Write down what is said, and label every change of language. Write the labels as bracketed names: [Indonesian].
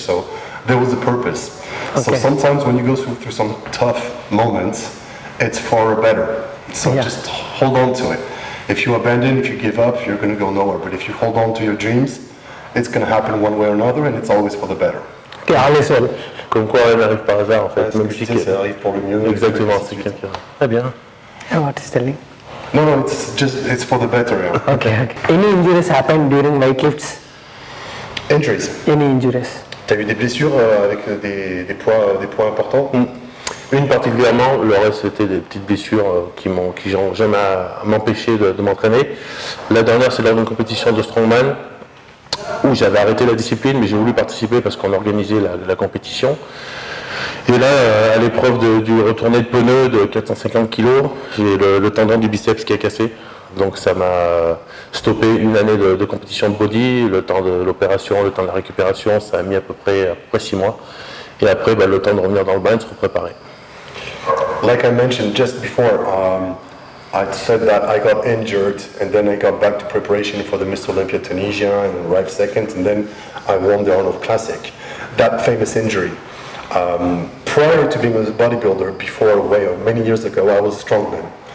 [English] So there was a purpose. So Okay. sometimes when you go through some tough moments, it's for better. So Yeah. just hold on to it. If you abandon, if you give up, you're going to go nowhere. But if you hold on to your dreams, it's going to happen one way or another, and it's always for the better. Okay, all is well. [French] Comme quoi rien n'arrive par hasard en fait. Parce que tu sais, ça arrive pour le mieux. Exactement, c'est quelqu'un. Très bien. [English] What is telling? No, it's for the better. Yeah. Okay, okay. Any injuries happened during weightlifts? Injuries. Any injuries? [French] T'as eu des blessures avec des poids importants? Une particulièrement, le reste c'était des petites blessures qui n'ont jamais m'empêché de m'entraîner. La dernière c'est lors d'une compétition de strongman où j'avais arrêté la discipline mais j'ai voulu participer parce qu'on organisait la compétition. Et là, à l'épreuve du retourné de pneu de 450 kg, j'ai le tendon du biceps qui a cassé. Donc ça m'a stoppé une année de compétition de body, le temps de l'opération, le temps de la récupération, ça a mis à peu près 6 mois. Et après, le temps de revenir dans le bain et de se préparer. [English] Like I mentioned just before, I said that I got injured and then I got back to preparation for the Miss Olympia Tunisia and arrived second, and then I won the Arnold Classic. That famous injury. Prior to being a bodybuilder, before many years ago, I was a strongman.